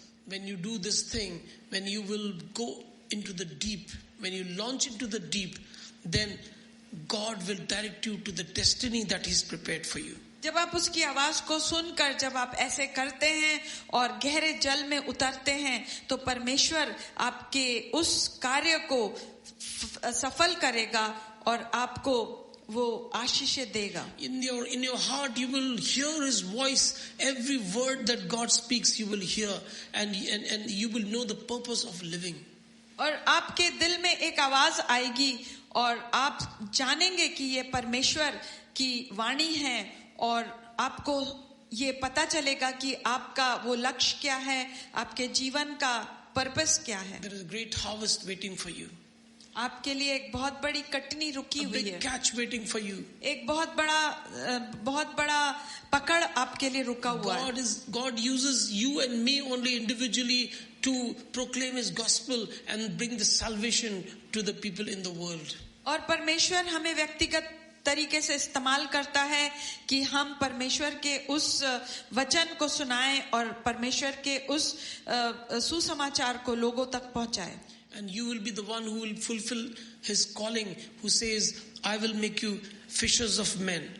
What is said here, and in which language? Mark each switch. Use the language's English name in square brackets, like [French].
[English] When you do this thing, when you will go into the deep, when you launch into the deep, then God will direct you to the destiny that He's prepared for you. [Hindi] जब आप उसकी आवाज को सुनकर जब आप ऐसे करते हैं और गहरे जल में उतरते हैं तो परमेश्वर आपके उस कार्य को सफल करेगा और आपको वो आशीष देगा. [English] In your heart you will hear His voice. Every word that God speaks you will hear, and you will know the purpose of living. [Hindi] और आपके दिल में एक आवाज आएगी और आप जानेंगे कि ये परमेश्वर की वाणी है, और आपको ये पता चलेगा कि आपका वो लक्ष्य क्या है, आपके जीवन का पर्पस क्या है. [English] There is a great harvest waiting for you. [Hindi] आपके लिए एक बहुत बड़ी कटनी रुकी हुई है. [English] A big catch waiting for you. [Hindi] एक बहुत बड़ा पकड़ आपके लिए रुका हुआ है. [English] God uses you and me only individually to proclaim His gospel and bring the salvation to the people in the world. [Hindi] और परमेश्वर हमें व्यक्तिगत तरीके से इस्तेमाल करता है कि हम परमेश्वर के उस वचन को सुनाएं और परमेश्वर के उस सुसमाचार को लोगों तक पहुंचाएं. [English] And you will be the one who will fulfill His calling, who says, I will make you fishers of men.